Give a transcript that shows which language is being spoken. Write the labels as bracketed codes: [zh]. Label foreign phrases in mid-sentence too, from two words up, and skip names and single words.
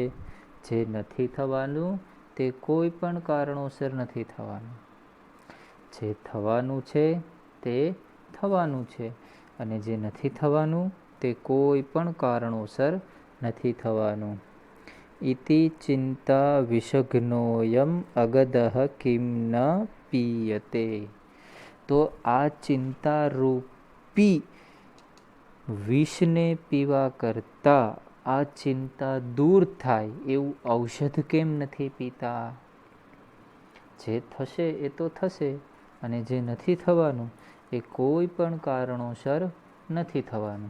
[gu] જે નથી થવાનું તે કોઈ પણ કારણોસર નથી થવાનું. જે થવાનું છે તે થવાનું છે અને જે નથી થવાનું તે કોઈ પણ કારણોસર નથી થવાનું. [sa] इति चिंता विषघ्नोऽयम् अगदः किं न पीयते। [gu] તો આ ચિંતા રૂપી વિષને પીવા કરતા આ ચિંતા દૂર થાય એવું ઔષધ કેમ નથી પીતા? જે થશે એ તો થશે, અને જે નથી થવાનું એ કોઈ પણ કારણોસર નથી થવાનું.